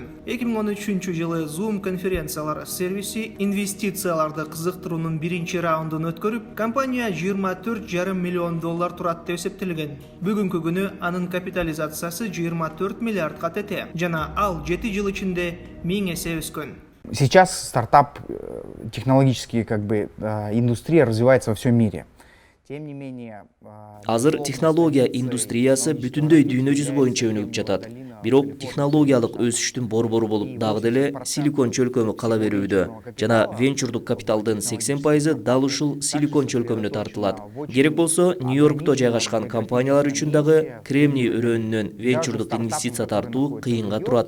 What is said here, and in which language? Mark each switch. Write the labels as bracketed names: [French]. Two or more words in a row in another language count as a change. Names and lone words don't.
[Kyrgyz] 2013 жылы Zoom конференциялар сервиси инвестицияларды кызыктыруунун биринчи раундун өткөрүп, компания $24,5 миллион турат деп эсептелген. Бүгүнкү күнү анын капитализациясы 24 миллиардга тете, жана ал 7 жыл ичинде 1000 эсе өскөн. [Russian] Сейчас стартап технологические индустрия развивается во всем мире. Тем не менее, [Kyrgyz] азыр технология индустриясы бүтүндөй дүйнө жүзү боюнча өнүгүп жатат. Бирок технологиялык өсүштүн борбору болуп дагы деле Силикон чөлкөмү кала берүүдө. Жана венчурдук капиталдын 80% дал ушул Силикон чөлкөмүнө тартылат. Керек болсо, Нью-Йоркто жайгашкан компаниялар үчүн дагы Кремний өрөөнүнөн венчурдук инвестиция тартуу кыйынга турат.